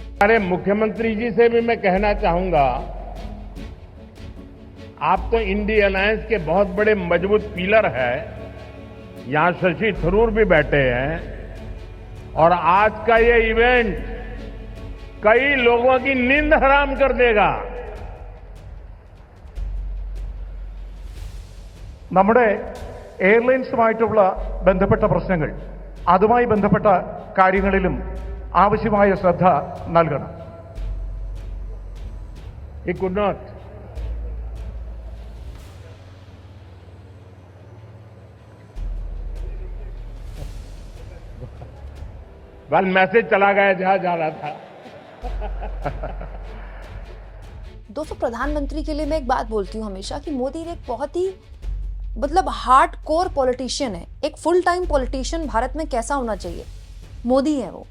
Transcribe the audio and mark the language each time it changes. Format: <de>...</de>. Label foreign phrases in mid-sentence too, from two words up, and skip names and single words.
<hi>हमारे मुख्यमंत्री जी से भी मैं कहना चाहूंगा, आप तो इंडी अलायंस के बहुत बड़े मजबूत पिलर है। यहां शशि थरूर भी बैठे हैं और आज का ये इवेंट कई लोगों की नींद हराम कर देगा।</hi> <ml>നമ്മുടെ എയർലൈൻസുമായിട്ടുള്ള ബന്ധപ്പെട്ട പ്രശ്നങ്ങൾ, അതുമായി ബന്ധപ്പെട്ട കാര്യങ്ങളിലും ആവശ്യമായ ശ്രദ്ധ നൽകണം.</ml> <en>He could not. Well,</en> <hi>मैसेज चला गया जहां जा रहा था। दोस्तों प्रधानमंत्री के लिए मैं एक बात बोलती हूँ हमेशा कि मोदी एक बहुत ही</hi> <en>hard core politician</en> <hi>है। एक</hi> <en>full time politician</en> <hi>भारत में कैसा होना चाहिए, मोदी है वो।</hi>